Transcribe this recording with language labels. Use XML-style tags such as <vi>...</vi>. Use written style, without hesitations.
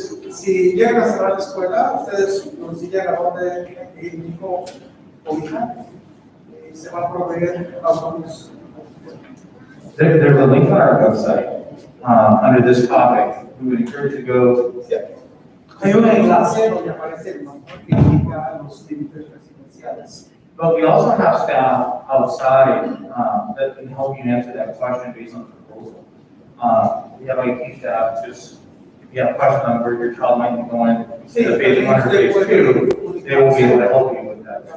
<es>Si llegan a cerrar la escuela, ustedes nos digan a dónde el hijo o hija se va a proveer autobús.</es> <en>There's a link on our website under this topic. We would encourage you to go.</en> <es>Hay un enlace donde aparece el nombre que indica los límites residenciales.</es> <en>But we also have staff outside that can help you answer that question based on the proposal. We have IT staff, just if you have a question on where your child might be going,</en> <es>Sí,</es> <en>to phase 1 or phase 2, they will be able to help you with that as</en>